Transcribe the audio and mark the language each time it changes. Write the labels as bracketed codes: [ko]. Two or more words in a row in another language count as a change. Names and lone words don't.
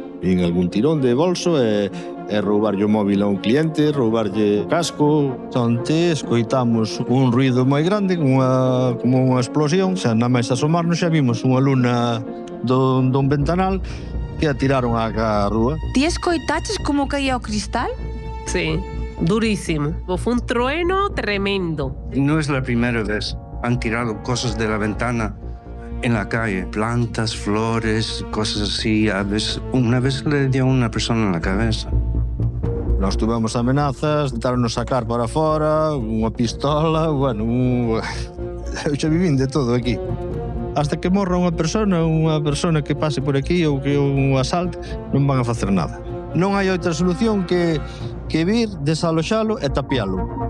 [gl] En algún tirón de bolso e roubarlle o móvil a un cliente, roubarlle o casco. Onte escoitamos un ruido moi grande, como unha explosión. Xa na mesa asomarnos xa vimos unha luna dun ventanal que a tiraron á rúa. Ti escoitaches como caía o cristal? [es] Sí, durísimo. Fue un trueno tremendo. No es la primera vez. Han tirado cosas de la ventana en la calle. Plantas, flores, cosas así. Una vez le dio a una persona en la cabeza. [gl] Nós tuvemos amenazas, tentaron-nos sacar para fora, unha pistola, bueno, eu xa vivín de todo aquí. Hasta que morra unha persona que pase por aquí ou que un asalte, non van a facer nada. Non hai outra solución que vir, desaloxalo e tapialo.